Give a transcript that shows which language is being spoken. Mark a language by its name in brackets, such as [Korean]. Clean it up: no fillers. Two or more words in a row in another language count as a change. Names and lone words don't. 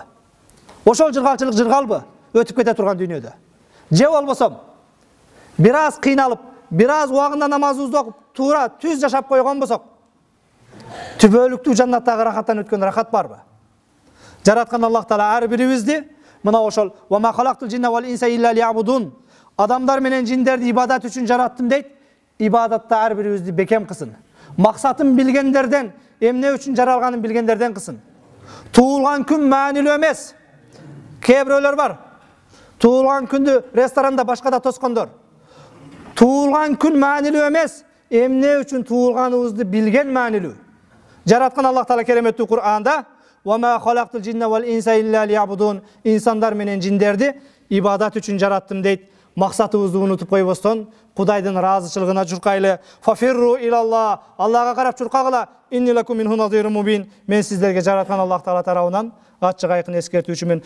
[Kyrgyz] Ошол жыргалчылык жыргалбы? Өтүп кете турган дүйнөдө. Же болбосо, бир аз кыйналып, бир аз убагында намазыбызды окуп, туура түз жашап койгон болсок, түбөлүктүү жаннаттагы рахаттан өткөн рахат барбы? Жараткан Аллах Таала ар бирибизди мына ошол [Arabic] وما خلقت الجن والإنس إلا ليعبدون, [Kyrgyz] адамдар менен жиндерди ибадат үчүн жараттым дейт. Ибадатта ар бирибизди бекем кылсын. Максатын билгендерден, эмне үчүн жаралганын билгендерден кылсын. Туулган күн маанилүү эмес. Кээ бирөөлөр бар. Туулган күндү ресторанда башкада тоскондор. Туулган күн маанилүү эмес, эмне үчүн туулганыбызды билген маанилүү. Жараткан Аллах Таала кереметтүү Кур'анда [Arabic] وَمَا خَلَقْتُ الْجِنَّ وَالْإِنسَ إِلَّا لِيَعْبُدُونَ, [Kyrgyz] insanдар менен жиндерди ибадат үчүн жараттым дейт. Максатыбызды унутуп койбостон Кудайдын ыраазычылыгына журкайлы. [Arabic] ففروا إلى الله, [Kyrgyz] Аллага карап журкагыла. [Arabic] إني لكم منه نذير مبين, [Kyrgyz] мен сиздерге жараткан Аллах Таала тарабынан ачык айкын эскертүүчүмүн.